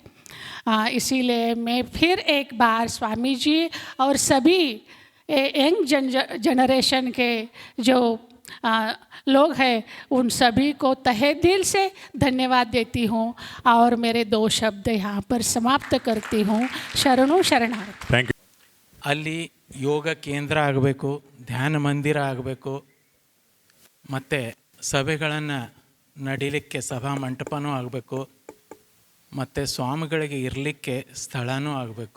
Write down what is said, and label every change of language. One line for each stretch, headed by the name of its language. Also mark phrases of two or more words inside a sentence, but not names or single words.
Hindi: इसीलिए मैं फिर एक बार स्वामी जी और सभी यंग जनरेशन के जो लोग हैं उन सभी को तहे दिल से धन्यवाद देती हूँ और मेरे 2 शब्द यहाँ पर समाप्त करती हूँ.
Kannada: ಶರಣು ಶರಣಾರ್ಥಿ. ಥ್ಯಾಂಕ್ ಯು. ಅಲ್ಲಿ ಯೋಗ ಕೇಂದ್ರ ಆಗಬೇಕು, ಧ್ಯಾನ ಮಂದಿರ ಆಗಬೇಕು, ಮತ್ತು ಸಭೆಗಳನ್ನು ನಡೀಲಿಕ್ಕೆ ಸಭಾ ಮಂಟಪನೂ ಆಗಬೇಕು, ಮತ್ತು ಸ್ವಾಮಿಗಳಿಗೆ ಇರಲಿಕ್ಕೆ ಸ್ಥಳನೂ ಆಗಬೇಕು.